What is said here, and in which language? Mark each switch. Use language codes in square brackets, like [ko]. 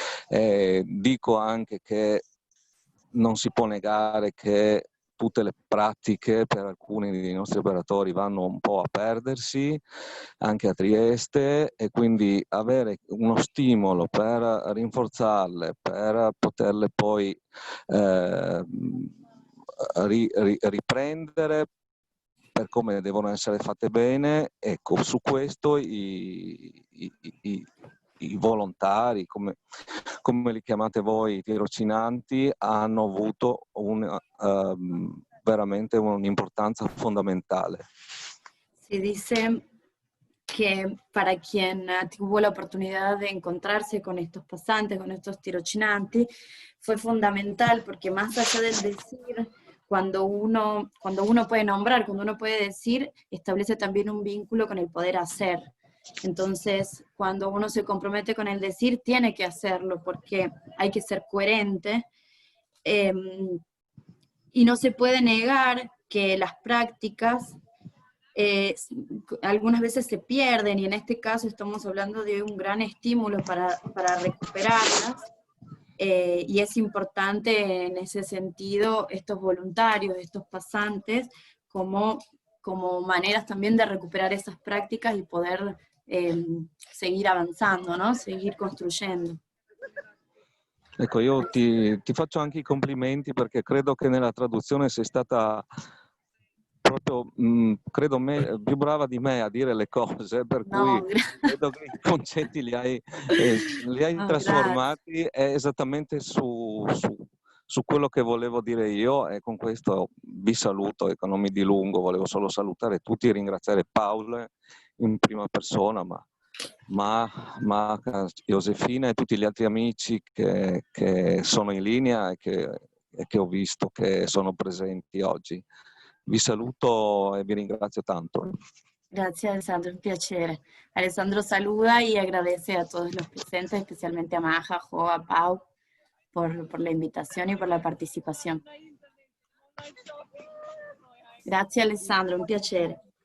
[it] Dico anche che non si può negare che tutte le pratiche per alcuni dei nostri operatori vanno un po' a perdersi, anche a Trieste, e quindi avere uno stimolo per rinforzarle, per poterle poi riprendere per come devono essere fatte bene. Ecco, su questo i volontari, come li chiamate voi, i tirocinanti, hanno avuto veramente un'importanza fondamentale. [es] Si dice que para quien tuvo la oportunidad de encontrarse con estos pasantes, con estos tirocinanti, fue fundamental porque más allá del decir cuando uno puede nombrar, cuando uno puede decir, establece también un vínculo con el poder hacer. Entonces, cuando uno se compromete con el decir, tiene que hacerlo, porque hay que ser coherente, y no se puede negar que las prácticas algunas veces se pierden, y en este caso estamos hablando de un gran estímulo para recuperarlas, y es importante en ese sentido estos voluntarios, estos pasantes, como maneras también de recuperar esas prácticas y poder seguir avanzando, ¿no? Seguir construyendo. [it] Ecco, io ti faccio anche i complimenti perché credo che nella traduzione sei stata proprio, credo più brava di me a dire le cose, per cui credo che i concetti li hai trasformati esattamente su quello che volevo dire io, e con questo vi saluto, ecco, non mi dilungo, volevo solo salutare tutti e ringraziare Paula in prima persona, ma Josefina e tutti gli altri amici che sono in linea e che ho visto che sono presenti oggi. Vi saluto e vi ringrazio tanto. [es] Gracias, [it] Alessandro, un piacere. [es] Alessandro saluda y agradece a todos los presentes, especialmente a Maja, Jo, a Pau, por la invitación y por la participación. Gracias, [it] Alessandro, un piacere.